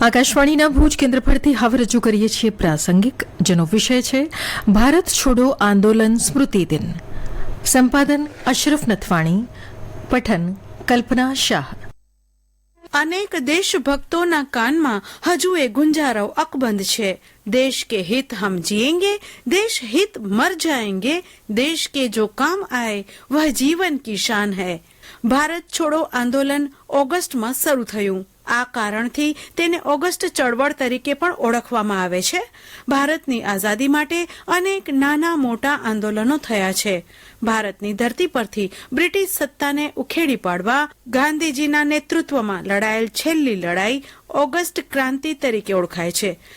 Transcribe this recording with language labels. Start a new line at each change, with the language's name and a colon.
Gujarati: આકાશવાણીના ભુજ કેન્દ્ર પરથી હવે રજૂ કરીએ છીએ પ્રાસંગિક, જેનો વિષય છે ભારત છોડો આંદોલન સ્મૃતિ દિન. સંપાદન અશરફ નથવાણી, પઠન કલ્પના શાહ. અનેક દેશભક્તોના કાનમાં હજુ એ ગુંજારવ અકબંધ છે.
Hindi: देश के हित हम जिएंगे, देश हित मर जाएंगे, देश के जो काम आए वह जीवन की शान है.
Gujarati: ભારત છોડો આંદોલન ઓગસ્ટમાં શરૂ થયું. આ કારણથી તેને ઓગસ્ટ ચળવળ તરીકે પણ ઓળખવામાં આવે છે. ભારતની આઝાદી માટે અનેક નાના મોટા આંદોલનો થયા છે. ભારતની ધરતી પરથી બ્રિટિશ સત્તાને ઉખેડી પાડવા ગાંધીજીના નેતૃત્વમાં લડાયેલ છેલ્લી લડાઈ ઓગસ્ટ ક્રાંતિ તરીકે ઓળખાય છે.